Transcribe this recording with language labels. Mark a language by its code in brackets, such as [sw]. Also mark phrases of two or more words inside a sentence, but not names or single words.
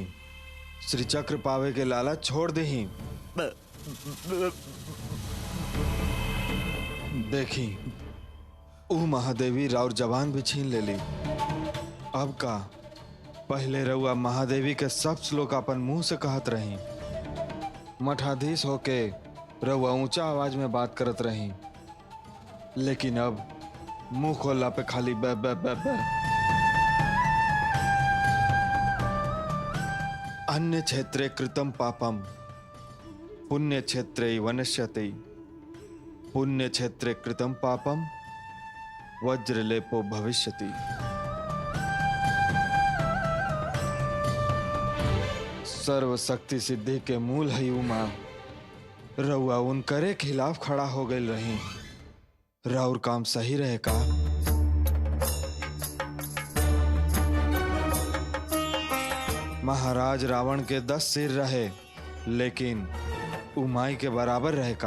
[bho] श्री चक्र पावे के लालच छोड़ दही। देखी ऊ महादेवी राउर जवान भी छीन लेली। अब का? पहले रउआ महादेवी के सब श्लोक अपन मुंह से कहत रही, मठाधीश होके रउआ ऊंचा आवाज में बात करत रही, लेकिन अब मुंह खोलला पे खाली बै बै बै बै। [sa] अन्य क्षेत्रे कृतं पापम पुण्य क्षेत्रे वनश्यते, पुण्य क्षेत्रे कृतं पापम वज्रलेपो भविष्यति। [bho] सर्व शक्ति सिद्धि के मूल है उमा, रउआ उनकरे खिलाफ खड़ा हो गई रही। राउर काम सही रहे का? महाराज रावण के 10 सिर रहे, लेकिन उमाई के बराबर रहे का?